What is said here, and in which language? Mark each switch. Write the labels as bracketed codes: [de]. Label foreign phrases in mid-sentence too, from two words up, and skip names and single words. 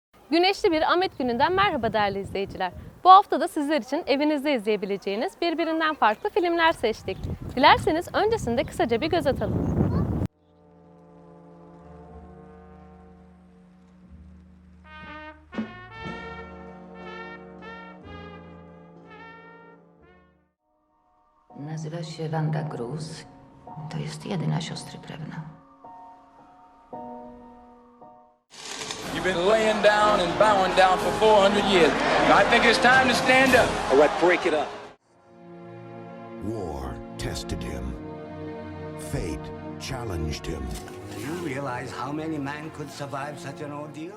[tr] Güneşli bir Ahmet gününden merhaba değerli izleyiciler. Bu hafta da sizler için evinizde izleyebileceğiniz birbirinden farklı filmler seçtik. Dilerseniz öncesinde kısaca bir göz atalım. [pl] Nazywa się Wanda Gruz. To jest jedyna siostry krewna. [en] You've been laying down and bowing down for 400 years. I think it's time to stand up. All right, break it up. War tested him. Fate challenged him. Do you realize how many men could survive such an ordeal?